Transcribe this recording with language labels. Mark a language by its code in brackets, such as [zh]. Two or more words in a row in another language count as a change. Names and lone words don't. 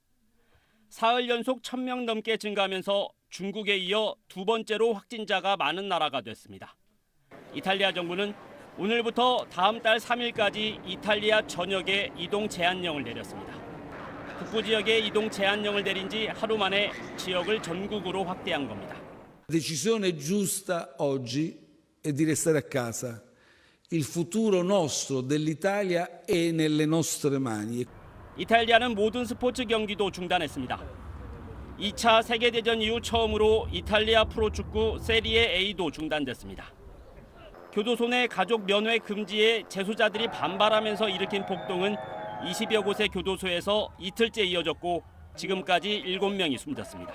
[ko] 사흘 연속 1,000명 넘게 증가하면서 중국에 이어 두 번째로 확진자가 많은 나라가 됐습니다. 이탈리아 정부는 오늘부터 다음 달 3일까지 이탈리아 전역에 이동 제한령을 내렸습니다. 북부 지역에 이동 제한령을 내린 지 하루 만에 지역을 전국으로 확대한 겁니다. [it] La decisione giusta oggi è di restare a casa. Il futuro nostro dell'Italia è nelle nostre mani. [ko] 이탈리아는 모든 스포츠 경기도 중단했습니다. 2차 세계대전 이후 처음으로 이탈리아 프로축구 세리에 A도 중단됐습니다. 교도소 내 가족 면회 금지에 재소자들이 반발하면서 일으킨 폭동은 20여 곳의 교도소에서 이틀째 이어졌고 지금까지 7명이 숨졌습니다.